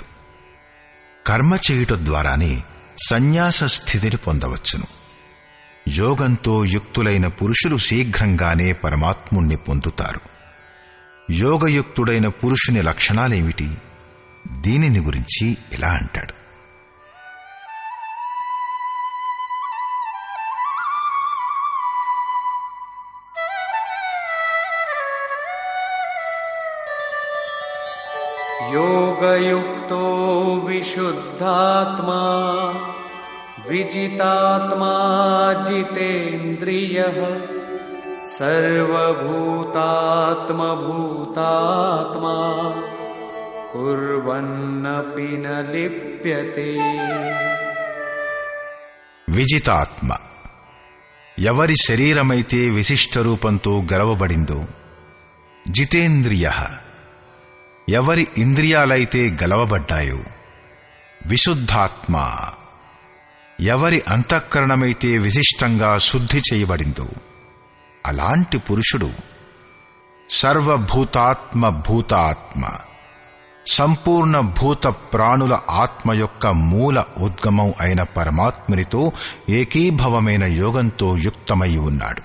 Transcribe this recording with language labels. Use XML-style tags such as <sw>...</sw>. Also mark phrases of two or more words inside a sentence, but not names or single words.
<te>కర్మ చేయుట ద్వారానే సన్యాస స్థితిని పొందవచ్చును. యోగంతో యుక్తులైన పురుషులు శీఘ్రంగానే పరమాత్ముణ్ణి పొందుతారు. యోగయుక్తుడైన పురుషుని లక్షణాలేమిటి? దీనిని గురించి ఇలా అంటాడు.</te> <sa>योगयुक्तो विशुद्धात्मा विजितात्मा जितेन्द्रियः सर्वभूतात्मभूतात्मा कुर्वन्नपि न लिप्यते.</sa> <te>విజితాత్మ ఎవరి శరీరమైతే విశిష్ట రూపంతో గలవబడిందో, జితేంద్రియ ఎవరి ఇంద్రియాలైతే గలవబడ్డాయో, విశుద్ధాత్మ ఎవరి అంతఃకరణమైతే విశిష్టంగా శుద్ధి చేయబడిందో, అలాంటి పురుషుడు సర్వభూతాత్మ భూతాత్మ సంపూర్ణ భూత ప్రాణుల ఆత్మ యొక్క మూల ఉద్గమం అయిన పరమాత్మునితో ఏకీభవమైన యోగంతో యుక్తమై ఉన్నాడు.</te>